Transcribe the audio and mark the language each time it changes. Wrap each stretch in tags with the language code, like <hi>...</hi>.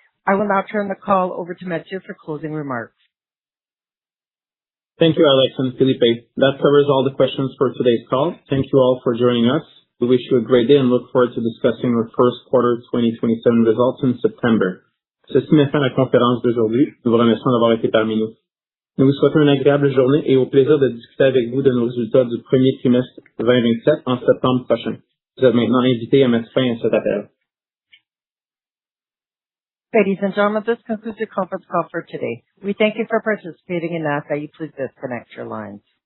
<en>I will now turn the call over to Mathieu for closing remarks. Thank you, Alex and Felipe. That covers all the questions for today's call. Thank you all for joining us. We wish you a great day and look forward to discussing our first quarter 2027 results in September.</en> <fr>Ceci met fin à la conférence d'aujourd'hui. Nous vous remercions d'avoir été parmi nous. Nous vous souhaitons une agréable journée et au plaisir de discuter avec vous de nos résultats du premier trimestre 2027 en septembre prochain. Vous êtes maintenant invités à mettre fin à cet appel.</fr> <en>Ladies and gentlemen, this concludes your conference call for today. We thank you for participating and ask that you please disconnect your lines.</en>